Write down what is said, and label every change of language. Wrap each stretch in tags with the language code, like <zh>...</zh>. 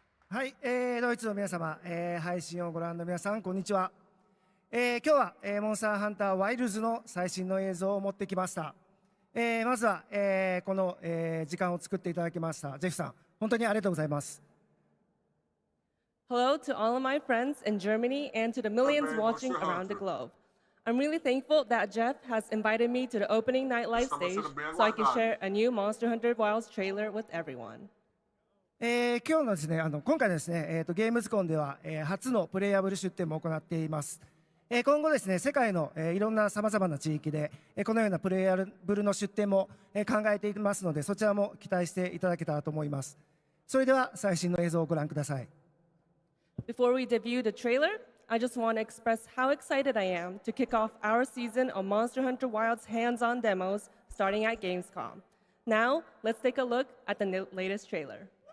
<ja>はい、ドイツの皆様、配信をご覧の皆さん、こんにちは。今日は、モンスターハンターワイルズの最新の映像を持ってきました。まずは、この、時間を作っていただきましたジェフさん、本当にありがとうございます。</ja> <en>Hello to all of my friends in Germany and to the millions watching around the globe. I'm really thankful that Jeff has invited me to the opening night live stage so I can share a new Monster Hunter Wilds trailer with everyone.</en> <ja>今日のですね、今回ですね、ゲームズコンでは、初のプレイヤブル出展も行っています。今後ですね、世界の、いろんなさまざまな地域で、このようなプレイヤブルの出展も、考えていきますので、そちらも期待していただけたらと思います。それでは最新の映像をご覧ください。</ja> <en>Before we debut the trailer, I just want to express how excited I am to kick off our season of Monster Hunter Wilds hands-on demos starting at Gamescom. Now, let's take a look at the latest trailer.</en>